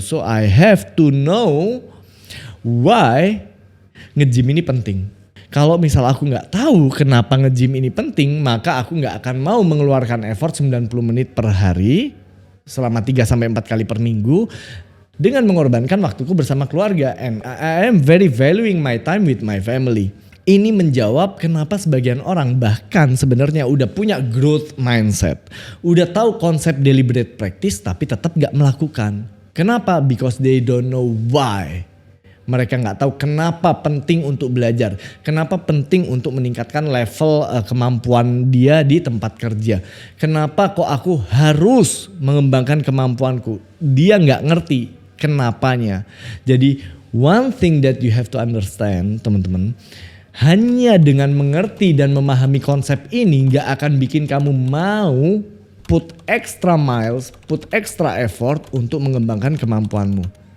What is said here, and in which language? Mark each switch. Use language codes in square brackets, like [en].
[en] So I have to know why [id] nge-gym ini penting. Kalau misal aku gak tahu kenapa nge-gym ini penting, maka aku gak akan mau mengeluarkan effort 90 menit per hari selama 3-4 kali per minggu dengan mengorbankan waktuku bersama keluarga. [en] And I am very valuing my time with my family. [id] Ini menjawab kenapa sebagian orang bahkan sebenarnya udah punya growth mindset. Udah tahu konsep deliberate practice tapi tetap gak melakukan. Kenapa? [en] Because they don't know why. [id] Mereka gak tahu kenapa penting untuk belajar. Kenapa penting untuk meningkatkan level kemampuan dia di tempat kerja. Kenapa kok aku harus mengembangkan kemampuanku. Dia gak ngerti kenapanya. Jadi [en] one thing that you have to understand [id] teman-teman. Hanya dengan mengerti dan memahami konsep ini gak akan bikin kamu mau [en] put extra miles, put extra effort [id] untuk mengembangkan kemampuanmu.